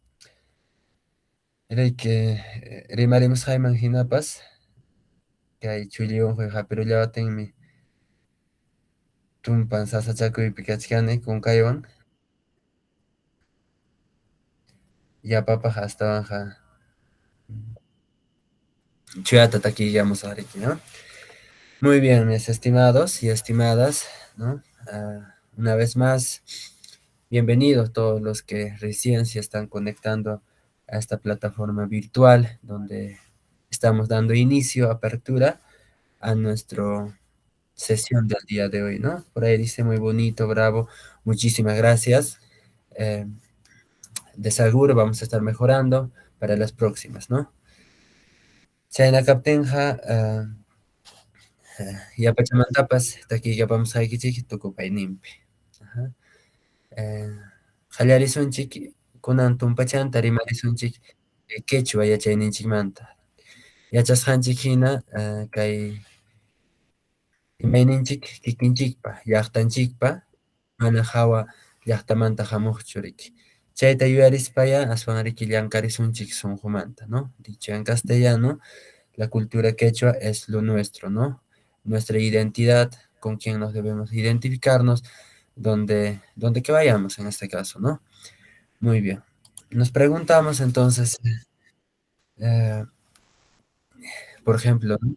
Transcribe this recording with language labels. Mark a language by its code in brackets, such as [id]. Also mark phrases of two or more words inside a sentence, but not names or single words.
[qu] Riki rimarimusqayman hinapas kay chulliwanqa hapirullawatinmi tumpan sasachakuypi kachkani kunkaywan yapapaq astawan chuyata takillamusaq riki, [es] ¿no? Muy bien, mis estimados y estimadas, ¿no? Una vez más, bienvenidos todos los que recién se están conectando a esta plataforma virtual donde estamos dando inicio, apertura a nuestra sesión del día de hoy, ¿no? Por ahí dice muy bonito, bravo, muchísimas gracias. Eh, de seguro vamos a estar mejorando para las próximas, ¿no? [qu] Chayna kaptinqa, yapachamantapas takillapamusqaykichik tukupayninpi. [es] Ajá. [qu] Qallarisunchik kunan tumpachanta rimarisunchik quechua yachayninchikmanta. Yachasqanchik hina kay imayninchik kikinchikpa, llaqtanchikpa mana hawa llaqtamanta hamuqchu riki. Chayta yuyarispaya aswan riki llankarisunchik sunqumanta, [es] ¿no? Dicho en castellano, la cultura quechua es lo nuestro, ¿no? Nuestra identidad, con quien nos debemos identificarnos, donde que vayamos en este caso, ¿no? Muy bien. Nos preguntamos entonces, eh, por ejemplo, ¿no?